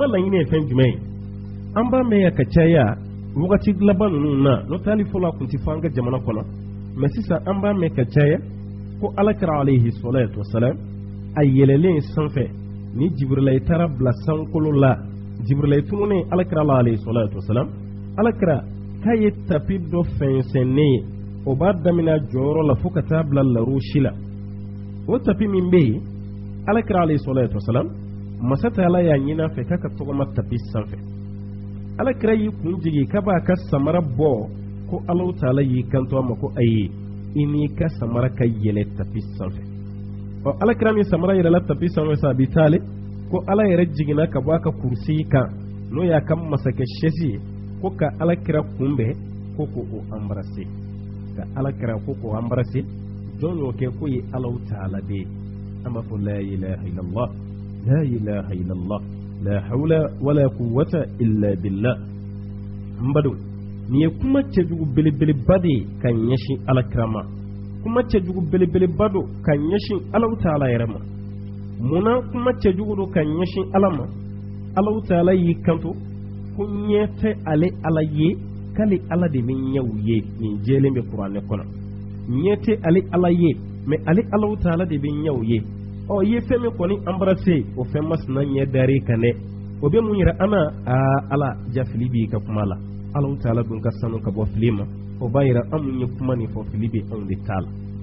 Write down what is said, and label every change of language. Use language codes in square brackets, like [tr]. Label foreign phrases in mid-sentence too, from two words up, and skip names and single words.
[bm] laɲini ye fɛn jumɛn ye an b'a mɛn yan ka caya wagati laban ninnu na n'o tɛ hali fɔlɔ a tun tɛ fɔ an ka jamana kɔnɔ mɛ sisan an b'a mɛn ka caya ko alakira [ar] عليه الصلاة والسلام [bm] a yɛlɛlen sanfɛ ni Jibrilayi taara bila sankolo la Jibrilayi tununnen alakira alayhi salatu wasalam alakira k'a ye tapi dɔ fɛnsɛnnen ye o b'a daminɛ jɔyɔrɔ la fo ka taa bila larusi la o tapi min bɛ yen alakira [ar] عليه الصلاة والسلام [bm] masa Taala y'a ɲini a fɛ k'a ka tɔgɔma tapi sanfɛ alakira y'i kun jigi k'a b'a ka samara bɔ ko Alahu Taala y'i kanto a ma ko ayi i n'i ka samara ka yɛlɛ tapi sanfɛ ɔ alakira ni samara yɛlɛla tapi sanfɛ sa Abi Talib ko Ala yɛrɛ jiginna ka bɔ a ka kurusi kan n'o y'a ka masakɛ sɛsi ye ko ka alakira kunbɛn ko o embrasser ka alakira ko k'o embrasser jɔn y'o kɛ ko ye Alahu Taala de ye an b'a fɔ [ar] لا إله إلا الله لا إله إلا الله لا حول ولا قوة إلا بالله [bm] mbado ni ye kuma cɛjugu belebeleba de ye ka ɲɛsin alakira ma kuma cɛjugu belebeleba do ka ɲɛsin Alahu Taala yɛrɛ ma munna kuma cɛjugu do ka ɲɛsin Ala ma Alahu Taala y'i kanto ko ɲɛ tɛ ale Ala ye k'ale Ala de bɛ ɲɛw ye nin jɛlen bɛ kuranɛ kɔnɔ ɲɛ tɛ ale Ala ye mɛ ale Alahu Taala de bɛ ɲɛw ye ɔ i ye fɛn min kɔni embrasser o fɛn masina ɲɛ dar'i kan dɛ o bɛ mun yira an na Ala jafili b'i ka kuma la Alahu Taala dun ka sanu ka bɔ fili ma o b'a yira an mun ye kuma nin fɔ fili bɛ anw de ta la